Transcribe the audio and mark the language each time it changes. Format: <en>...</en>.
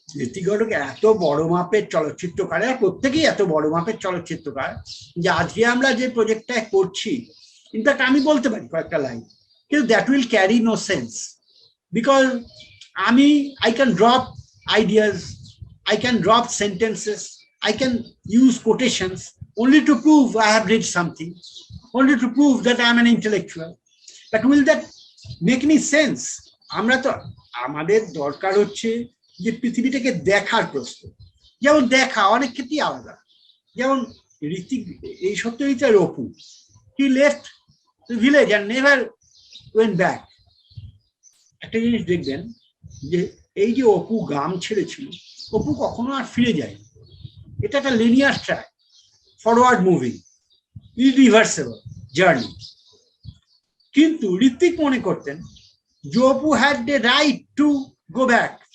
<bn>ঋত্বিক ঘটক এত বড় মাপের চলচ্চিত্রকার, আর প্রত্যেকেই এত বড় মাপের চলচ্চিত্রকার যে আজকে আমরা যে প্রজেক্টটা করছি, ইনফ্যাক্ট আমি বলতে পারি কয়েকটা লাইন, কিন্তু</bn> <en>That will carry no sense, because I can drop ideas, I can drop sentences, I can use quotations only to prove I have read something, only to prove that I am an intellectual. But will that make any sense?</en> <bn>আমরা তো আমাদের দরকার হচ্ছে যে পৃথিবীটাকে দেখার প্রশ্ন, যেমন দেখা অনেক ক্ষেত্রেই আলাদা। যেমন ঋত্বিক, এই সত্যজিতের Apu,</bn> <en>he left the village and never went back.</en> <bn>একটা জিনিস দেখবেন যে এই যে অপু গ্রাম ছেড়েছিল, অপু কখনো আর ফিরে যায়। এটা একটা linear track, forward moving, irreversible journey. কিন্তু ঋত্বিক মনে করতেন যে Apu</bn> <en>Had the right to go back.</en>